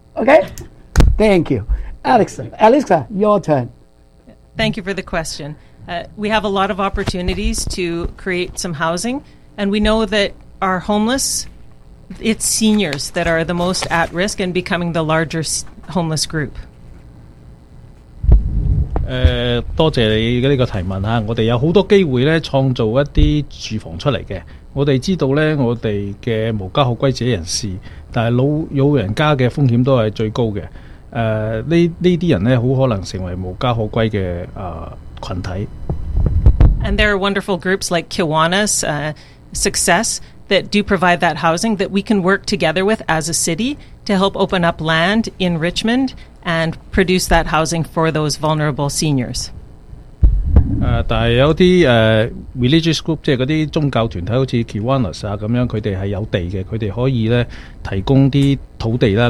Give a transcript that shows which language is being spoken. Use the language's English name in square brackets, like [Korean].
[English] Okay? Thank you. Alexa, your turn. Thank you for the question. We have a lot of opportunities to create some housing. And we know that our homeless, it's seniors that are the most at risk and becoming the larger homeless group. [Cantonese] 多謝你嘅呢個提問，我哋有好多機會咧創造一啲住房出嚟嘅。我哋知道咧，我哋嘅無家可歸者人士，但係老人家嘅風險都係最高嘅。呢啲人咧，好可能成為無家可歸嘅羣體。 [English] And there are wonderful groups like Kiwanis, Success that do provide that housing that we can work together with as a city to help open up land in Richmond. And produce that housing for those vulnerable seniors. [Cantonese] 但係有啲 [English] religious group， [Cantonese] 即係嗰啲宗教團體，好似 Kiwanis 啊咁樣，佢哋係有地嘅，佢哋可以咧提供啲土地啦。